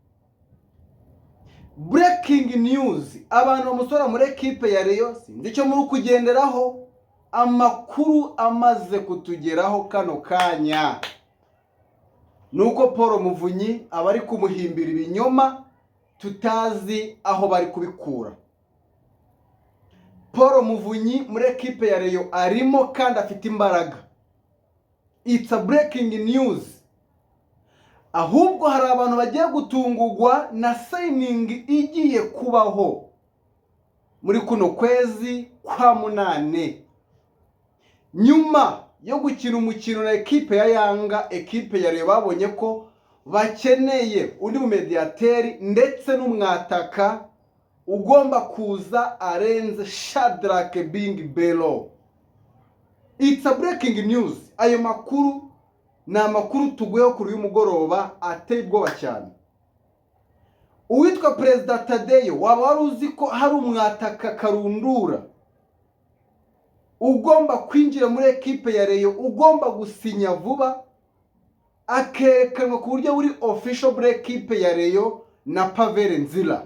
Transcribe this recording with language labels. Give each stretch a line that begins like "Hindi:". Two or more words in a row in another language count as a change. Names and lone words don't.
English: Breaking news,
Kinyarwanda: abantu bamusora muri ekipe ya Rayon sinzi icyo muri kugenderaho, amakuru amaze kutugeraho kano kanya nuko Paul Muvunyi abari kumuhimbira ibinyoma tutazi aho bari kubikura. Paul Muvunyi muri ekipe ya Rayon arimo kandi afite imbaraga.
English: It's a breaking news.
Kinyarwanda: Ahubwo hari abantu bagiye gutungurwa na signing igiye kubaho muri kuno kwezi kwa munane, nyuma yo gukina umukino na ekipe ya Yanga. Ekipe ya Rayon babonye ko bakeneye undi mu mediateri ndetse n'umwataka ugomba kuza arenze Shadrack Bing Bello.
English: It's a breaking news.
Kinyarwanda: Ayo makuru ni amakuru tuguyeho kuri uyu mugoroba ateye ubwoba cyane. Uwitwa Perezida Tadeyo waba wari uzi ko hari umwataka karundura ugomba kwinjira muri ekipe ya Rayon, ugomba gusinya vuba akerekanwa ku buryo buri official muri ekipe ya Rayon na Pavere Nzira.